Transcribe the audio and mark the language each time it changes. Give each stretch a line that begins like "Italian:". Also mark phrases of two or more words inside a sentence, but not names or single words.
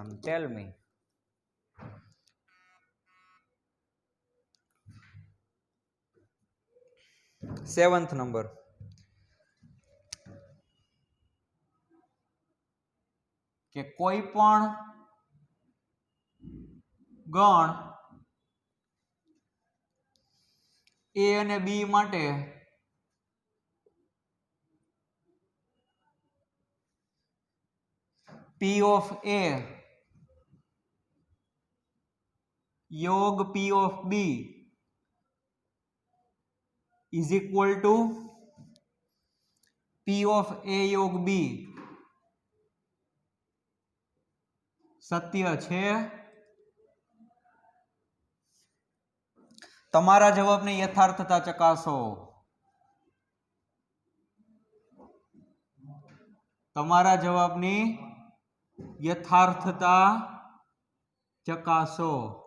English: Tell me. seventh number.
Gujarati: કે કોઈ પણ ગણ A અને B માટે
English: P of A યોગ P of B is equal to P of A યોગ B
Gujarati: સત્ય છે? તમારા જવાબને યથાર્થતા ચકાસો. તમારા જવાબની યથાર્થતા ચકાસો.